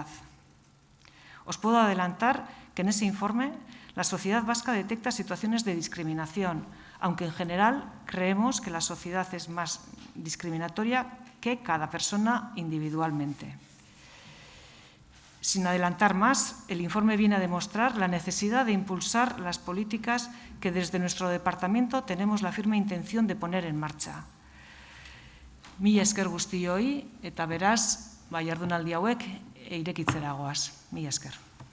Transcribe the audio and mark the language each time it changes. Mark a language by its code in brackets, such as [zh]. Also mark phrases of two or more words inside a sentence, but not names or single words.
[es] Os puedo adelantar que en ese informe la sociedad vasca detecta situaciones de discriminación, aunque en general creemos que la sociedad es más discriminatoria que cada persona individualmente. Sin adelantar más, el informe viene a demostrar la necesidad de impulsar las políticas que desde nuestro departamento tenemos la firme intención de poner en marcha. [eu] Mila esker guztioi, eta beraz, jardunaldi hauek irekitzera goaz. Mila esker.